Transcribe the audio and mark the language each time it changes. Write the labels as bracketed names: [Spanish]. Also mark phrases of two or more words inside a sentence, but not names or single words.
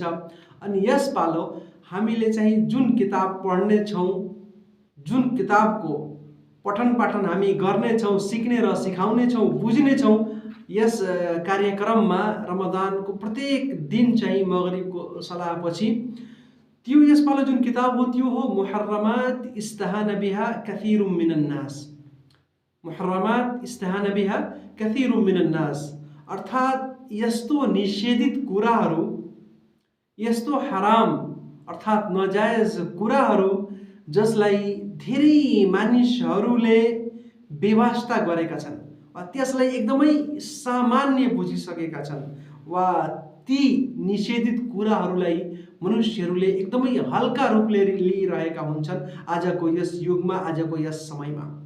[Nepali] अनि यस पालो हामीले चाहिँ जुन किताब पढ्ने छौँ, जुन किताबको पठन पाठन हामी गर्नेछौँ, सिक्ने र सिकाउने छौँ, बुझ्ने छौँ, यस कार्यक्रममा रमदानको प्रत्येक दिन चाहिँ मगरिबको सलाहपछि त्यो यसपालो जुन किताब हो त्यो हो मुहर्रमात इस्तहान बिहा कथीरुम मिनन नास। मुहर्रमात इस्तहान बिहा कथीरुम मिनन नास, अर्थात् यस्तो निषेधित कुराहरू, यस्तो हराम अर्थात् नजायज कुराहरू जसलाई धेरै मानिसहरूले बेवास्ता गरेका छन्, त्यसलाई एकदमै सामान्य बुझिसकेका छन्, वा ती निषेधित कुराहरूलाई मनुष्यहरूले एकदमै हल्का रूपले लिइरहेका हुन्छन् आजको यस युगमा, आजको यस समयमा।